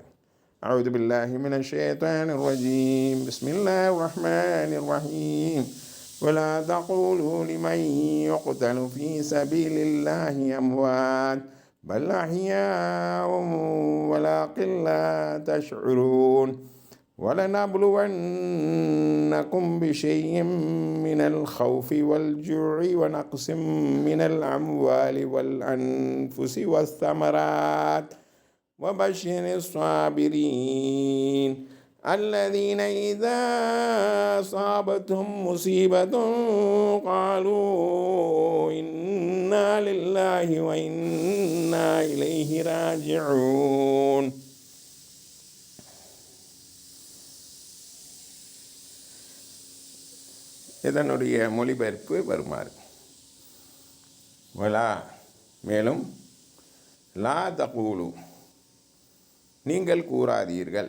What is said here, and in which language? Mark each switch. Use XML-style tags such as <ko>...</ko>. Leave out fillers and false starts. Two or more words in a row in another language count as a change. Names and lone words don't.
<ar>أعوذ بالله من الشيطان الرجيم. بسم الله الرحمن الرحيم. ولا تقولوا لمن يقتل في سبيل الله أموات بل أحياء ولكن لا تشعرون. وَلَنَبْلُوَنَّكُمْ بِشَيْءٍ مِّنَ الْخَوْفِ وَالْجُوعِ وَنَقْصٍ مِّنَ الْأَمْوَالِ وَالْأَنفُسِ وَالثَّمَرَاتِ وَبَشِّرِ الصَّابِرِينَ الَّذِينَ إِذَا أَصَابَتْهُم مُّصِيبَةٌ قَالُوا إِنَّا لِلَّهِ وَإِنَّا إِلَيْهِ رَاجِعُونَ.</ar> <ta>இதனுடைய மொழிபெயர்ப்பு வருமாறு. வலா மேலும்,</ta> <ar>لا تقولوا</ar> <ta>நீங்கள் கூறாதீர்கள்.</ta>